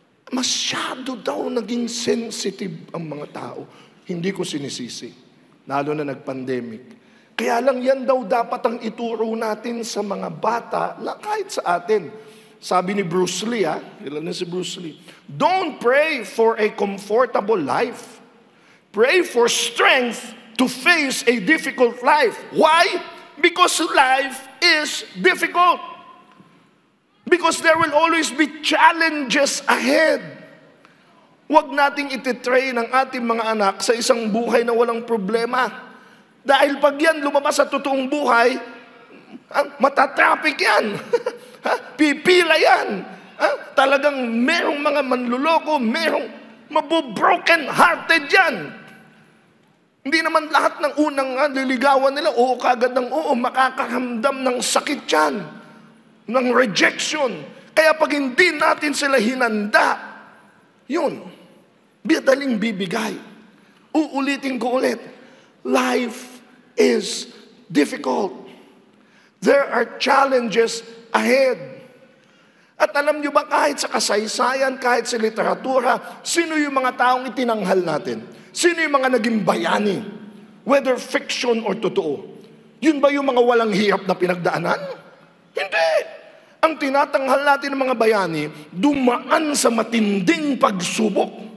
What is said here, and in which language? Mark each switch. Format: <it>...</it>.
<tl>Masyado daw naging sensitive ang mga tao. Hindi ko sinisisi. lalo na nag-pandemic. Kaya lang yan daw dapat ang ituro natin sa mga bata, kahit sa atin. Sabi ni Bruce Lee, ilan na si Bruce Lee?</tl> <en>Don't pray for a comfortable life. Pray for strength to face a difficult life. Why? Because life is difficult. Because there will always be challenges ahead.</en> <tl>Huwag nating ititrain ang ating mga anak sa isang buhay na walang problema. Dahil pag yan lumabas sa totoong buhay, matatraffic yan. Pipila yan. Talagang merong mga manluloko, merong mabubroken hearted yan. Hindi naman lahat ng unang liligawan nila, oo kagad ng oo, makakaramdam ng sakit yan, ng rejection. Kaya pag hindi natin sila hinanda, yun, madaling bibigay. Uulitin ko ulit,</tl> <en>life is difficult. There are challenges ahead.</en> <tl>At alam nyo ba, kahit sa kasaysayan, kahit sa literatura, sino yung mga taong itinanghal natin? Sino yung mga naging bayani?</tl> <en>Whether fiction or</en> <tl>totoo. Yun ba yung mga walang hirap na pinagdaanan? Hindi. Ang tinatanghal natin ng mga bayani, dumaan sa matinding pagsubok.</tl>